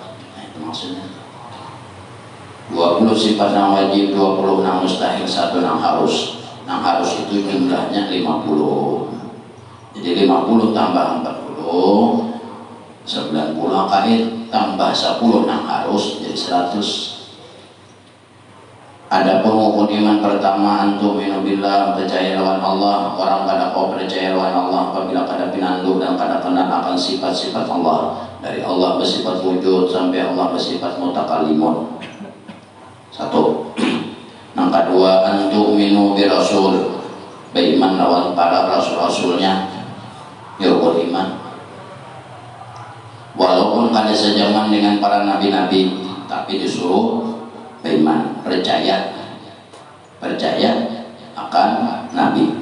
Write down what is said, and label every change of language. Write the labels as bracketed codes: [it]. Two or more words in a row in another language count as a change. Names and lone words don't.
[id] Nah, itu maksudnya 20 sifat yang wajib, 20 yang mustahil, 1 yang harus. Yang harus itu jumlahnya 50. Jadi 50 tambah 40 90 kait tambah 10 yang harus jadi 100. Ada pengukur iman pertama, [ar] أن تؤمن بالله, [bjn] percaya lawan Allah. Orang kada kau percaya lawan Allah apabila kada pinandu dan kada kenal akan sifat-sifat Allah. Dari Allah bersifat wujud sampai Allah bersifat mutakallimun. Satu. Yang kedua, [ar] أن تؤمن برسول, [bjn] beriman lawan para rasul-rasulnya. Rukun iman. Walaupun kada sejaman dengan para nabi-nabi, tapi disuruh beriman, percaya akan nabi.